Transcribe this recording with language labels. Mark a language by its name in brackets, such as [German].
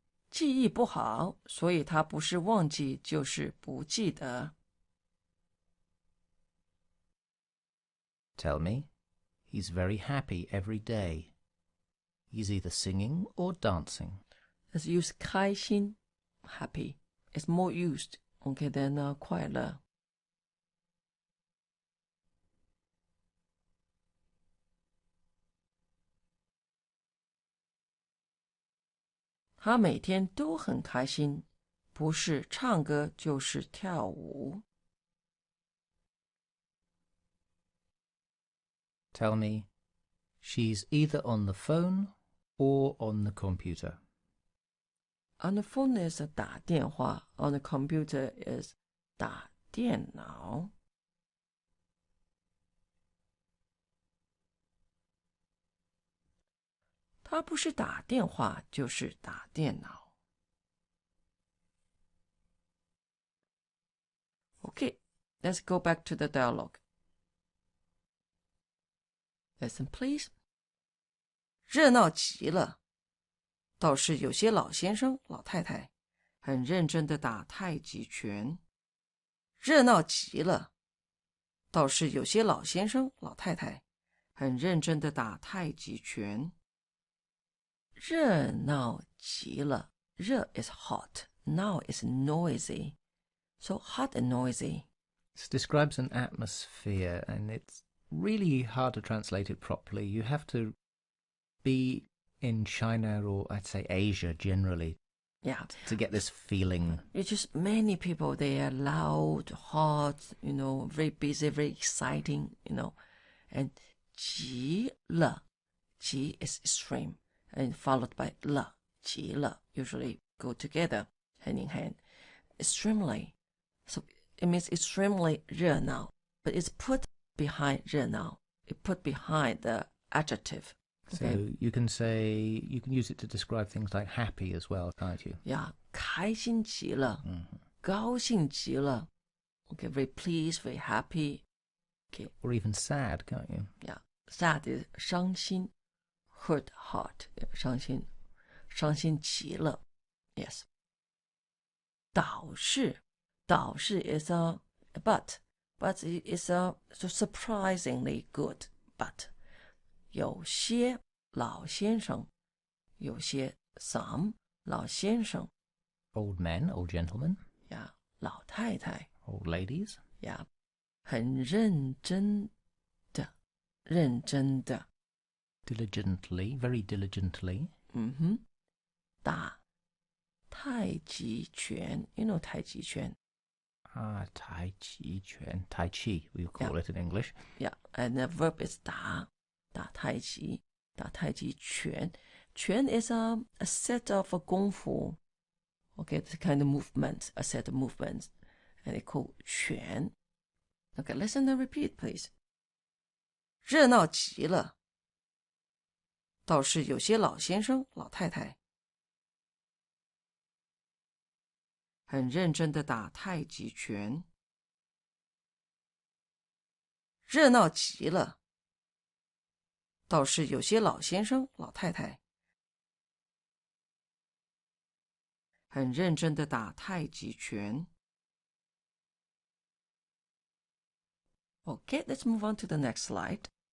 [Chinese] 记忆不好，所以他不是忘记，就是不记得。 [English] Tell me, he's very happy every day. He's either singing or dancing. Let's use 开心 happy. It's more used, okay, than 快乐。 [Chinese] 他每天都很开心，不是唱歌就是跳舞。 [English] Tell me, she's either on the phone or on the computer. On the phone is 打电话 on the computer is 打电脑。 [Chinese] 他不是打电话就是打电脑。 [English] Okay, let's go back to the dialogue. Listen, please. [Chinese] 热闹极了，倒是有些老先生、老太太很认真的打太极拳。热闹极了，倒是有些老先生、老太太很认真的打太极拳。热闹极了， [English] 热 is hot, now is noisy, so hot and noisy. This describes an atmosphere, and it's really hard to translate it properly. You have to be in China, or I'd say Asia generally, Yeah. to get this feeling. It's just many people, they are loud, hot, very busy, very exciting, and 极了, 极 is extreme, and followed by 了, 极了, usually go together, hand in hand. Extremely. So it means extremely 热闹, but it's put behind 热闹. It put behind the adjective. Okay. So you can use it to describe things like happy as well, can't you? [Chinese] Yeah, 开心极了, 高兴极了. [English] Okay, very pleased, very happy. Okay. Or even sad, can't you? Yeah, sad is 伤心, hurt heart, [Chinese] 伤心极了. [English] Yes. 倒是 is a but it's so surprisingly good, but. [Chinese] 有些老先生，有些 some 老先生 [English] Old men, old gentlemen, [Chinese] 呀，老太太 [English] old ladies. [Chinese] 呀，很认真的，认真的 [English] Diligently, very diligently. [Chinese] 打太极拳 [English] You know [Chinese] 太极拳 [English] Tai-chi, Tai-chi, we call it in English. Yeah, and the verb is 打太极拳 Quan is a set of 功夫 Okay, it's a kind of movement, a set of movements. And they call 拳 Okay, listen and repeat, please. [Chinese] 热闹极了倒是有些老先生老太太很认真的打太极拳热闹极了倒是有些老先生老太太很认真的打太极拳 [English] Okay, let's move on to the next slide.